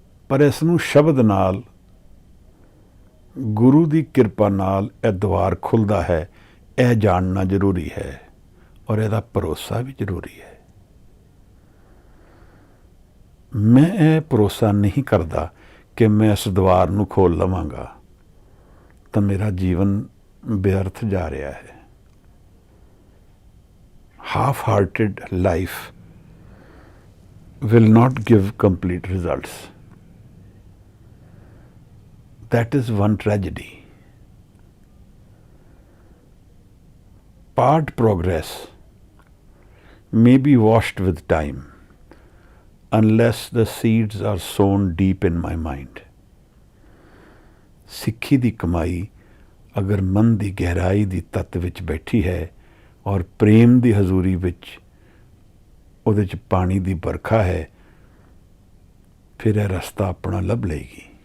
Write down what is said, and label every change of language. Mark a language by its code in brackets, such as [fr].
[pa] ਪਰ ਇਸ ਨੂੰ ਸ਼ਬਦ ਨਾਲ, ਗੁਰੂ ਦੀ ਕਿਰਪਾ ਨਾਲ ਇਹ ਦੁਆਰ ਖੁੱਲ੍ਹਦਾ ਹੈ, ਇਹ ਜਾਣਨਾ ਜ਼ਰੂਰੀ ਹੈ ਔਰ ਇਹਦਾ ਭਰੋਸਾ ਵੀ ਜ਼ਰੂਰੀ ਹੈ। ਮੈਂ ਇਹ ਭਰੋਸਾ ਨਹੀਂ ਕਰਦਾ ਕਿ ਮੈਂ ਇਸ ਦੁਆਰ ਨੂੰ ਖੋਲ੍ਹ ਲਵਾਂਗਾ ਤਾਂ ਮੇਰਾ ਜੀਵਨ ਬੇਅਰਥ ਜਾ ਰਿਹਾ ਹੈ। [en] Half-hearted life will not give complete results. That is one tragedy. Part progress may be washed with time unless the seeds are sown deep in my mind. [pa] ਸਿੱਖੀ ਦੀ ਕਮਾਈ ਅਗਰ ਮਨ ਦੀ ਗਹਿਰਾਈ ਦੀ ਤੱਤ ਵਿੱਚ ਬੈਠੀ ਹੈ ਔਰ ਪ੍ਰੇਮ ਦੀ ਹਜ਼ੂਰੀ ਵਿੱਚ ਉਹਦੇ 'ਚ ਪਾਣੀ ਦੀ ਵਰਖਾ ਹੈ, ਫਿਰ ਇਹ ਰਸਤਾ ਆਪਣਾ ਲੱਭ ਲਏਗੀ।